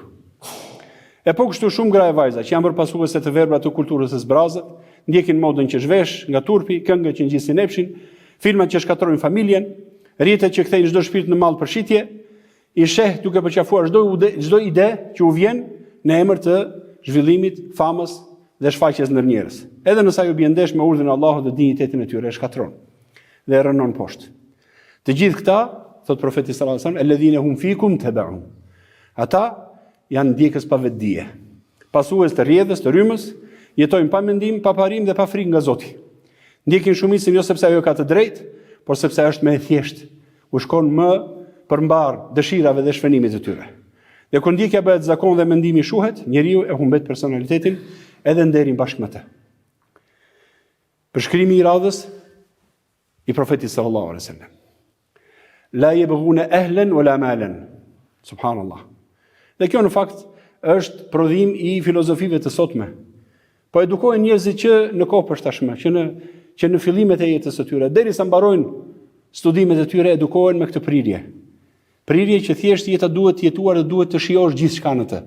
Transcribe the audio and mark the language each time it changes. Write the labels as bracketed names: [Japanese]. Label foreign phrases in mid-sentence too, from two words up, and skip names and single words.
[Albanian] E po kështu shumë gra e vajza që janë bërë pasuese të verbra të kulturës së zbrazët, ndjekin modën që zhvesh nga turpi, këngët që ngjisin epshin, filmat që shkatrojnë familjen, rrjetet që kthejnë çdo shpirt në mall për shitje, i sheh duke përqafuar çdo ide që u vjen në emër të zhvillimit, famës dhe shfaqjes ndër njerëz. Edhe nëse ajo bie ndesh me urdhrin e Allahut dhe dinjitetin e tyre, e shkatron dhe e rënon poshtë. Të gjithë këta, thot profeti [Arabic] صلى الله عليه وسلم, الذين هم فيكم تبع. [Albanian] Ata janë ndjekës pa vetdije, pasues të rrjedhës, të rrymës, jetojnë pa mendim, pa parim dhe pa frikë nga Zoti. Ndjekin shumicën jo sepse ajo ka të drejtë, por sepse është më e thjeshtë, u shkon më përmbar dëshirave dhe shvenimit të tyre. Dhe kur ndjekja bëhet zakon dhe mendimi shuhet, njeriu e humbet personalitetin edhe nderin bashkë me të. Përshkrimi i radhës i profetit [Arabic] صلى الله عليه وسلم. لا يبغون أهلا ولا مالا. [Albanian] Subhanallah. Dhe kjo në fakt është prodhim i filozofive të sotme. Po edukohen njerëzit që në kohë përshtatshme, që në fillimet e jetës së tyre, derisa mbarojnë studimet e tyre, edukohen me këtë prirje. Prirje që thjesht jeta duhet të jetuar dhe duhet të shijosh gjithçka në të.